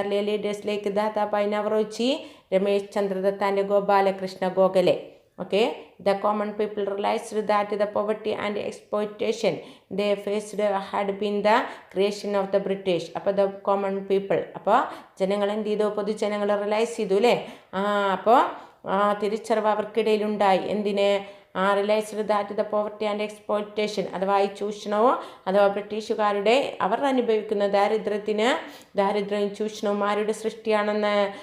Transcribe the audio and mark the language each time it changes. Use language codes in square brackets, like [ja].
[en] Leaders like Dadabhai Naoroji, Ramesh Chandra Dutt and Gopal Krishna Gokhale. Okay, the common people realized that the poverty and exploitation they faced had been the creation of the British. [ml] അപ്പോൾ [en] the common people, [ml] അപ്പോൾ ജനങ്ങൾ എന്ത് ചെയ്തു? പൊതുജനങ്ങൾ realise ചെയ്തു അല്ലേ? അപ്പോൾ തിരിച്ചറിവ് അവർക്കിടയിലുണ്ടായി. എന്തിന്? [en] realised that the poverty and exploitation, [ml] അഥവാ ഈ ചൂഷണവും അഥവാ ബ്രിട്ടീഷുകാരുടെ അവർ അനുഭവിക്കുന്ന ദാരിദ്ര്യവും ചൂഷണവും ആരുടെ സൃഷ്ടിയാണെന്ന്?